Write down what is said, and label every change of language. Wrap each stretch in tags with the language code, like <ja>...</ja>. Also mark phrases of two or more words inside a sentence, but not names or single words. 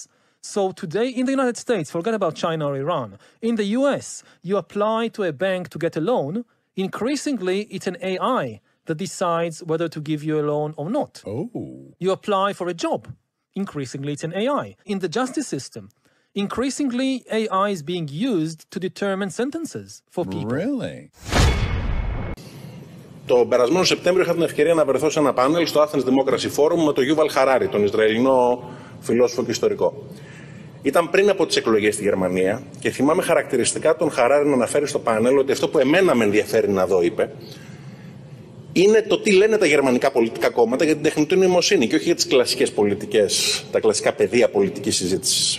<en>So today in the United States, forget about China or Iran, in the US, you apply to a bank to get a loan, increasingly it's an AI that decides whether to give you a loan or not. Oh. You apply for a job, increasingly it's an AI. In the justice system, increasingly, AI is being used to determine sentences for people. Really?</en> <el>Το περασμένο Σεπτέμβριο είχα την ευκαιρία να βρεθώ σε ένα πάνελ στο Athens Democracy Forum με τον Γιουβάλ Χαράρι, τον Ισραηλινό φιλόσοφο και ιστορικό. Ήταν πριν από τις εκλογές στη Γερμανία και θυμάμαι χαρακτηριστικά τον Χαράρι να αναφέρει στο πάνελ ότι αυτό που εμένα με ενδιαφέρει να δω, είπε, είναι το τι λένε τα γερμανικά πολιτικά κόμματα για την τεχνητή νοημοσύνη και όχι για τις κλασικές πολιτικές, τα κλασικά πεδία πολιτικής συζήτησης.</el>